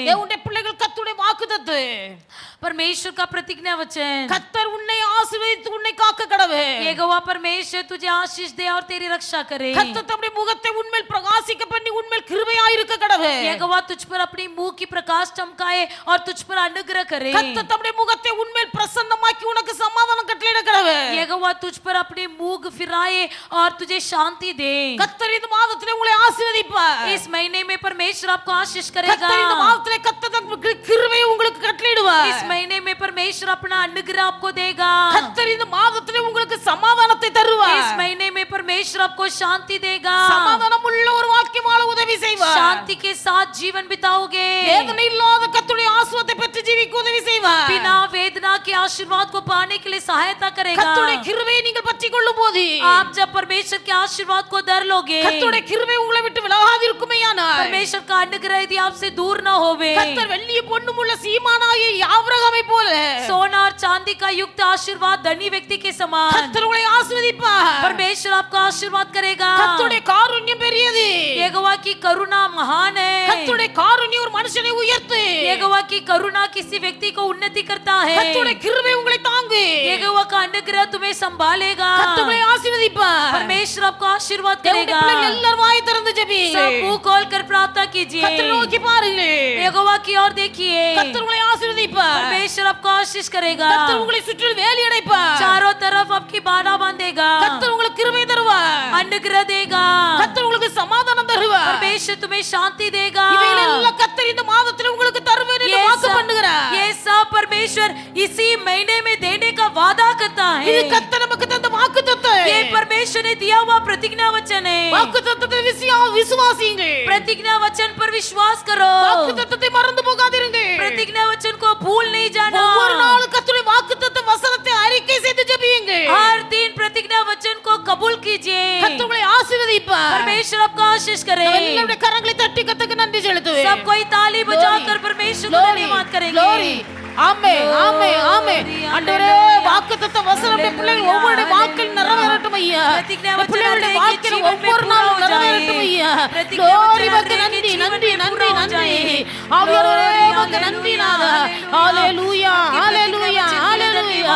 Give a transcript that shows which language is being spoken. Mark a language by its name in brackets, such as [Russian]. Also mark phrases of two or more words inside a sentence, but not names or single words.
[Tamil] தேவனுடைய பிள்ளைகள் கர்த்தருடைய வாக்குத்தத்தம் [Hindi] परमेश्वर का प्रतिज्ञा वचन [Tamil] கர்த்தர் உன்னை ஆசீர்வதித்து உன்னை காக்க கடவே. [Hindi] यहोवा परमेश्वर तुझे आशीष दे और तेरी रक्षा करे। [Tamil] கர்த்தர் தம்முடைய முகத்தை உன்மேல் பிரகாசிக்க பண்ணி உன்மேல் கிருபையாய் இருக்க கடவே. [Hindi] यहोवा तुझ पर अपनी मुंह की प्रकाश चमकाए और तुझ पर अनुग्रह करे। [Tamil] கர்த்தர் தம்முடைய முகத்தை உன்மேல் பிரசன்னமாக்கி உனக்கு சமாதானம் கட்டளையிட கடவே. [Hindi] यहोवा तुझ पर अपनी मुंह फिराए और तुझे शांति दे। [Tamil] கர்த்தர் இந்த மாதத்திலே உங்களை ஆசீர்வதிப்பார். [Hindi] इस महीने में परमेश्वर आपको आशीष करेगा। [Tamil] கர்த்தர் இந்த மாதத்திலே கர்த்தர் தம்முடைய கிருபையை உங்களுக்கு கட்டளையிடுவார். [Hindi] इस महीने में परमेश्वर अपना अनुग्रह आपको देगा। [Tamil] கர்த்தர் இந்த மாதத்திலே உங்களுக்கு சமாதானத்தை தருவார். [Hindi] इस महीने में परमेश्वर आपको शांति देगा। [Tamil] சமாதானம் உள்ள ஒரு வாழ்க்கை வாழ உதவி செய்வார். [Hindi] शांति के साथ जीवन बिताओगे। [Tamil] வேதனை இல்லாத கர்த்தருடைய ஆசீர்வாதத்தை பெற்று ஜீவிக்க உதவி செய்வார். [Hindi] बिना वेदना के आशीर्वाद को पाने के लिए सहायता करेगा। [Tamil] கர்த்தருடைய கிருபையை நீங்கள் பற்றிக் கொள்ளும்போது [Hindi] आप जब परमेश्वर के आशीर्वाद को धर लोगे, [Tamil] கர்த்தருடைய கிருபை உங்களை விட்டு விலகாதிருக்குமேயானால் [Hindi] परमेश्वर का अनुग्रह यदि आपसे दूर न होवे, [Tamil] கர்த்தர் வெள்ளிய பொன்னுமுள்ள சீமானாகிய ஆபிரகாமை போல [Hindi] सोना और चांदी का युक्त आशीर्वाद धनी व्यक्ति के समान [Tamil] கர்த்தர் உங்களை ஆசீர்வதிப்பார். [Hindi] परमेश्वर आपका आशीर्वाद करेगा। [Tamil] கர்த்தருடைய காருண்யம் பெரியது. [Hindi] यहोवा की करुणा महान है। [Tamil] கர்த்தருடைய காருண்யம் ஒரு மனுஷனை உயர்த்து. [Hindi] यहोवा की करुणा किसी व्यक्ति को उन्नति करता है। [Tamil] கர்த்தருடைய கிருபை உங்களை தாங்கு. [Hindi] यहोवा का अनुग्रह तुम्हें संभालेगा। [Tamil] கர்த்தர் உங்களை ஆசீர்வதிப்பார். [Hindi] परमेश्वर आपको आशीर्वाद [Tamil] தேவனுடைய [Hindi] करेगा। [Tamil] பிள்ளைகள் எல்லாரும் வாய் திறந்து ஜெபிங்க. [Hindi] सब मुंह खोल कर प्रार्थना कीजिए। [Tamil] கர்த்தரை நோக்கி பாருங்கள். [Hindi] यहोवा की ओर देखिए। [Tamil] கர்த்தர் உங்களை ஆசீர்வதிப்பார். [Hindi] परमेश्वर आपको आशीष करेगा। [Tamil] கர்த்தர் உங்களை சுற்றி வேலி அடைப்பார். [Hindi] चारों तरफ आपकी बाड़ा बांधेगा। [Tamil] கர்த்தர் உங்களுக்கு கிருபை தருவார். [Hindi] अनुग्रह देगा। [Tamil] கர்த்தர் உங்களுக்கு சமாதானம் தருவார். [Hindi] परमेश्वर तुम्हें शांति देगा। [Tamil] இவைகளெல்லாம் கர்த்தர் இந்த மாதத்தில் உங்களுக்கு தருவேன் என்று வாக்கு பண்ணுகிறார். [Hindi] ये सब परमेश्वर इसी महीने में देने का वादा करता है। [Tamil] இது கர்த்தர் நமக்கு தந்த வாக்குத்தத்தம். [Hindi] ये परमेश्वर ने दिया हुआ प्रतिज्ञा वचन है। [Tamil] வாக்குத்தத்தத்தை விசுவாசியுங்கள். [Hindi] प्रतिज्ञा वचन पर विश्वास करो। [Tamil] வாக்குத்தத்தத்தை மறந்து போகாதீர்கள். [Hindi] प्रतिज्ञा वचन को भूल नहीं जाना। [Tamil] ஒவ்வொரு நாளும் கர்த்தருடைய வாக்குத்தத்த வசனத்தை அறிக்கை செய்து ஜெபியுங்கள். [Hindi] हर दिन प्रतिज्ञा वचन को कबूल कीजिए। [Tamil] கர்த்தர் உங்களை ஆசீர்வதிப்பார். [Hindi] परमेश्वर आपको आशीष करे। [Tamil] எல்லாருடைய கரங்களை தட்டி கர்த்தருக்கு நன்றி செலுத்துவேன். [Hindi] सब कोई ताली बजाकर परमेश्वर को धन्यवाद करेंगे। [Tamil] Glory. ஆமென் ஆமென் ஆமென். ஆண்டவரே வாக்குத்தத்த வசனம் பிள்ளைகள் ஒவ்வொரு வாழ்க்கையில் நிறைவேறட்டும் ஐயா. பிள்ளைகளுடைய வாழ்க்கையில் ஒவ்வொரு நாளும் நிறைவேறட்டும் ஐயா. Glory உமக்கு நன்றி நன்றி நன்றி நன்றி. ஆவியானவரே உமக்கு நன்றி நாதா. ஹalleluya ஹalleluya ஹalleluya.